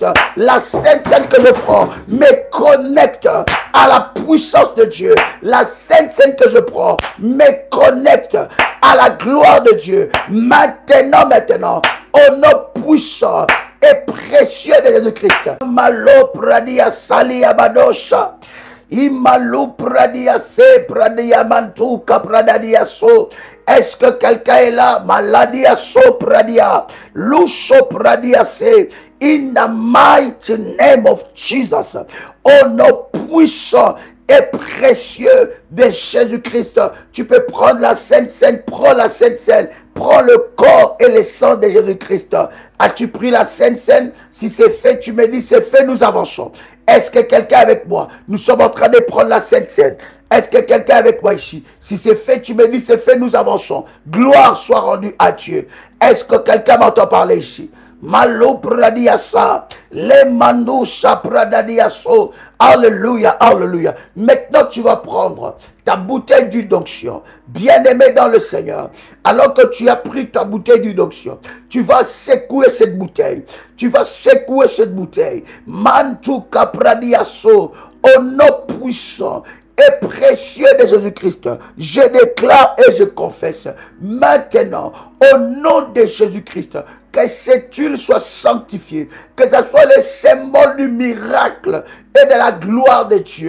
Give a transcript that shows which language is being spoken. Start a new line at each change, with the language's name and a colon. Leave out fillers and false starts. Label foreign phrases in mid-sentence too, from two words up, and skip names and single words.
French: La Sainte Seine que je prends me connecte à la puissance de Dieu. La Sainte Seine que je prends me connecte à la gloire de Dieu. Maintenant, au nom puissant et précieux de Jésus-Christ. Malo pradia salia badosha. Imalu pradia se pradia mantuka pradia so. Est-ce que quelqu'un est là? Maladia so pradia. Lusho pradia se.
English: In the mighty name of Jesus.
French: Au nom puissant et précieux de Jésus-Christ. Tu peux prendre la Sainte Seine. Prends la Sainte Seine. Prends le corps et le sang de Jésus-Christ. As-tu pris la Sainte Seine? Si c'est fait, tu me dis c'est fait, nous avançons. Est-ce que quelqu'un avec moi? Nous sommes en train de prendre la Sainte Seine. Est-ce que quelqu'un avec moi ici? Si c'est fait, tu me dis c'est fait, nous avançons. Gloire soit rendue à Dieu. Est-ce que quelqu'un m'entend parler ici? Malo pradiasa, le mandoucha pradadiaso. Alléluia, alléluia. Maintenant, tu vas prendre ta bouteille d'huile d'onction, bien-aimé dans le Seigneur. Alors que tu as pris ta bouteille d'huile d'onction, tu vas secouer cette bouteille. Tu vas secouer cette bouteille. Mantu capradiaso, au nom puissant et précieux de Jésus-Christ, je déclare et je confesse maintenant, au nom de Jésus-Christ, que cette huile soit sanctifiée, que ce soit le symbole du miracle et de la gloire de Dieu.